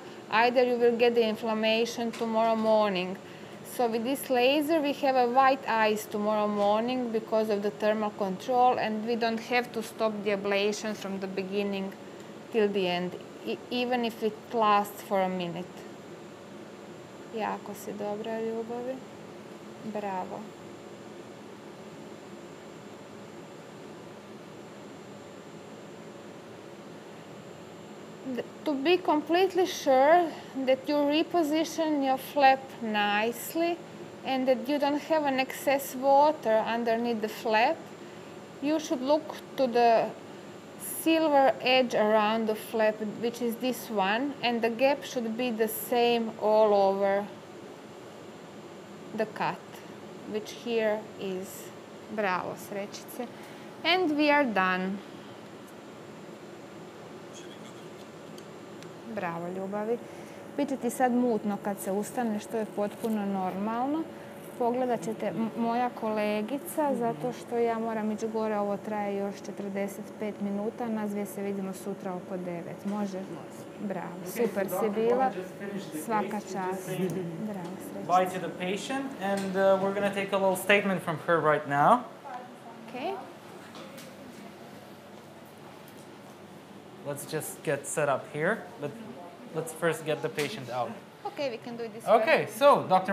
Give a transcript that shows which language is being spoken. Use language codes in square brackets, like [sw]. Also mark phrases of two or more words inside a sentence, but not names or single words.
[en] Either you will get the inflammation tomorrow morning. So with this laser, we have a white eyes tomorrow morning because of the thermal control, and we don't have to stop the ablation from the beginning till the end, even if it lasts for a minute. [hr] Jako si dobra, ljubavi. Bravo. [en] To be completely sure that you reposition your flap nicely and that you don't have an excess water underneath the flap, you should look to the silver edge around the flap, which is this one, and the gap should be the same all over the cut, which here is. [hr] Bravo, srećice. [en] And we are done. [hr] Bravo, ljubavi. Biće ti sad mutno kad se ustane, što je potpuno normalno. Pogledat ćete moja kolegica, zato što ja moram ići gore, ovo traje još 45 minuta, nas dvije se vidimo sutra oko 9. Može? Bravo, super si bila. Svaka čast. Bravo, srećice. [en] Bye to the patient, and we're going to take a little statement from her right now. Okay. Let's just get set up here, but let's first get the patient out. Okay, we can do it this Okay, way. so Dr.